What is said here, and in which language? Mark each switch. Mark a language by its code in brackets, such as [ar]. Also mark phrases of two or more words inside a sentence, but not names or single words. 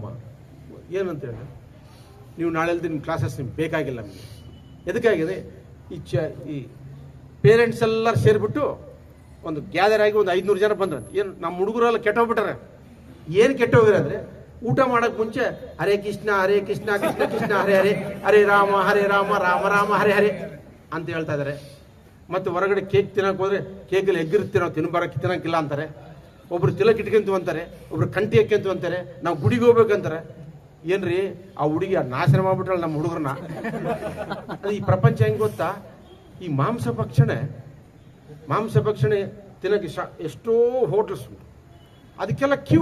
[kn] ಏನಂತ ಹೇಳಿ, ನೀವು ನಾಳೆಲ್ದು ನಿಮ್ಮ ಕ್ಲಾಸಸ್ ನಿಮ್ಗೆ ಬೇಕಾಗಿಲ್ಲ. ನಮಗೆ ಎದಕ್ಕಾಗಿದೆ? ಈ ಪೇರೆಂಟ್ಸ್ ಎಲ್ಲರೂ ಸೇರಿಬಿಟ್ಟು ಒಂದು ಗ್ಯಾದರ್ ಆಗಿ ಒಂದು 500 ಜನ ಬಂದ್ರಂತೆ. ಏನು ನಮ್ಮ ಹುಡುಗರೆಲ್ಲ ಕೆಟ್ಟೋಗ್ಬಿಟ್ಟಾರೆ. ಏನು ಕೆಟ್ಟೋಗಿರ ಅಂದರೆ ಊಟ ಮಾಡೋಕ್ಕೆ ಮುಂಚೆ ಹರೇ ಕೃಷ್ಣ ಕೃಷ್ಣ ಕೃಷ್ಣ ಹರೇ ಹರೇ, ಹರೇ ರಾಮ ರಾಮ ರಾಮ ಹರೇ ಹರೇ ಅಂತ ಹೇಳ್ತಾ ಇದ್ದಾರೆ. ಮತ್ತು ಹೊರಗಡೆ ಕೇಕ್ ತಿನ್ನಕ್ಕೆ ಹೋದ್ರೆ ಕೇಕಲ್ಲಿ ಎಗ್ಗಿರುತ್ತೆ, ನಾವು ತಿನ್ನಕ್ಕಿಲ್ಲ ಅಂತಾರೆ. ಒಬ್ರು ತಿಲಕ್ ಇಟ್ಕೊಂತು ಅಂತಾರೆ, ಒಬ್ರು ಕಂಟಿ ಹಾಕ್ಯಂತು ಅಂತಾರೆ, ನಾವು ಗುಡಿಗೆ ಹೋಗ್ಬೇಕಂತಾರೆ. ಏನ್ರಿ ಆ ಹುಡುಗಿ ನಾಶನ ಮಾಡ್ಬಿಟ್ರಲ್ಲ ನಮ್ಮ ಹುಡುಗರನ್ನ. ಅದು ಈ ಪ್ರಪಂಚ ಹೆಂಗೆ ಗೊತ್ತಾ, ಈ ಮಾಂಸ ಭಕ್ಷಣೆ ತಿನ್ನಕ್ಕೆ ಎಷ್ಟೋ ಹೋಟೆಲ್ಸ್ ಉಂಟು, ಅದಕ್ಕೆಲ್ಲ ಕ್ಯೂ.